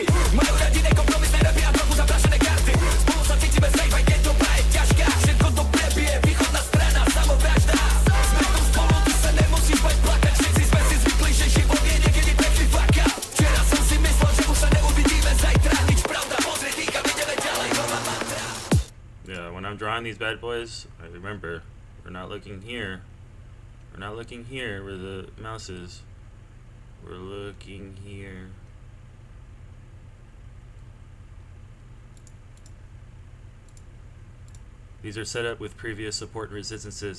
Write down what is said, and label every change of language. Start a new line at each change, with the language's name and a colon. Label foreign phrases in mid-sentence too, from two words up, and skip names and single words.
Slovak: Majú radi nekompromisné rapy a trochu zaprašené karty. Spolu sa cítime safe, aj keď doba je ťažká. Všetko to prebije, východná strana, samovražda. Sme tu spolu, ty sa nemusíš bať plakať. Všetci sme si zvykli, že život je niekedy pekný
English: fuck up.
Slovak: Včera som si myslel, že už sa neuvidíme zajtra. Nič pravda, pozri, týka, ideme ďalej, nová mantra.
English: Yeah, when I'm drawing these bad boys, I remember, we're not looking here. We're not looking here where the mouse is. We're looking here. These are set up with previous support and resistances.